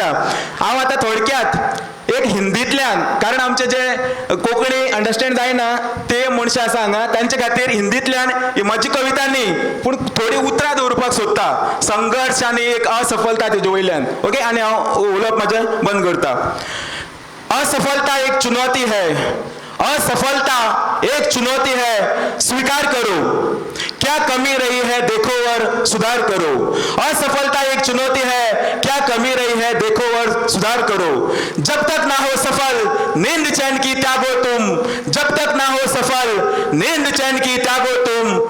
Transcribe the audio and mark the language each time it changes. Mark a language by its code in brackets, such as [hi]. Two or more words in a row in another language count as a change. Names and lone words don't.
[kok] हांव आतां थोडक्यात एक हिंदींतल्यान, कारण आमचे जे कोंकणी अंडरस्टँड जायना ते मनशां आसा हांगा, तांचे खातीर हिंदींतल्यान ही म्हजी कविता न्ही पूण थोडी उतरां दवरपाक सोदता, संघर्श आनी एक असफलता तेजे वयल्यान. ओके, आनी हांव उलोवप म्हाजें बंद करता. [hi] असफलता एक चुनौती है, असफलता एक चुनौती है, स्वीकार करो. क्या कमी रही है देखो और सुधार करो. असफलता एक चुनौती है, क्या कमी रही है देखो और सुधार करो. जब तक ना हो सफल नींद चैन की त्यागो तुम, जब तक ना हो सफल नींद चैन की त्यागो तुम.